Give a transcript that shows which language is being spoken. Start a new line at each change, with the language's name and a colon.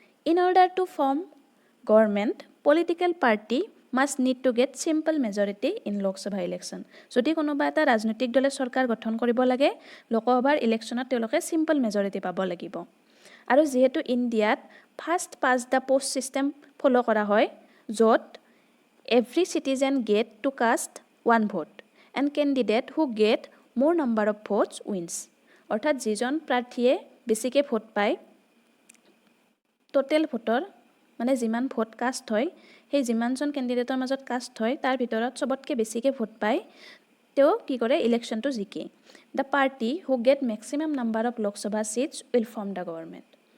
English: In order to form government, political party must need to get simple majority in Lok Sabha election.
Assamese: যদি কোনোবা এটা ৰাজনৈতিক দলে চৰকাৰ গঠন কৰিব লাগে, লোকসভাৰ ইলেকশ্যনত তেওঁলোকে
English: simple majority
Assamese: পাব লাগিব। আৰু যেহেতু ইণ্ডিয়াত first pass the post system follow কৰা হয়,
English: য'ত every citizen get to cast one vote and candidate who get more number of votes wins.
Assamese: অৰ্থাৎ যিজন প্ৰাৰ্থীয়ে বেছিকৈ ভোট পায়, টোটেল ভোটৰ মানে যিমান ভোট কাষ্ট হয়, সেই যিমানজন কেণ্ডিডেটৰ মাজত কাষ্ট হয় তাৰ ভিতৰত চবতকৈ বেছিকৈ ভোট পায় তেওঁ কি কৰে ইলেকশ্যনটো জিকে।
English: The party who gate maximum number of Lok Sabha চিটছ will form the government.